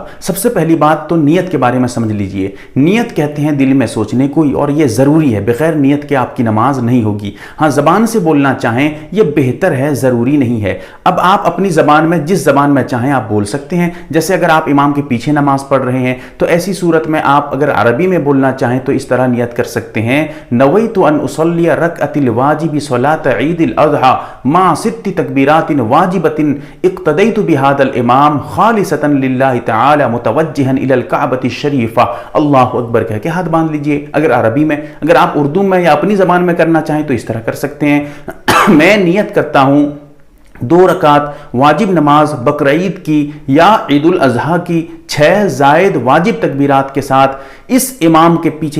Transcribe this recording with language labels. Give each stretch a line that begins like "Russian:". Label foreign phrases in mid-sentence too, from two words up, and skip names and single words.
Hindi: सबसे पहली बात तो नियत के बारे में समझ लीजिए। नियत कहते हैं दिल में सोचने को, और ये ज़रूरी है, बग़ैर नियत के आपकी नमाज नहीं होगी। हाँ, ज़बान से बोलना चाहें ये बेहतर है, ज़रूरी नहीं है। अब आप अपनी ज़बान में जिस ज़बान में चाहें आप बोल सकते हैं। जैसे अगर आप इमाम के पीछे नमाज पढ़ रहे हैं तो ऐसी सूरत में आप अगर अरबी में बोलना चाहें तो इस तरह नियत कर सकते हैं,
Arabic: نويت أن أصلي ركعتي الواجب صلاة عيد الأضحى مع ست تكبيرات واجبة اقتديت بهذا الإمام خالصا لله تعالى متوجها إلى الكعبة الشريفة. الله أكبر
Hindi: कह के हाथ बांध लीजिए। अगर अरबी में, अगर आप उर्दू में या अपनी ज़बान में करना चाहें तो इस तरह कर सकते हैं। मैं नियत करता हूँ 2 रकात वाजिब नमाज बकरीद की या ईद उल अज़हा की 6 ज़ायद वाजिब तकबीरात के साथ इस इमाम के पीछे।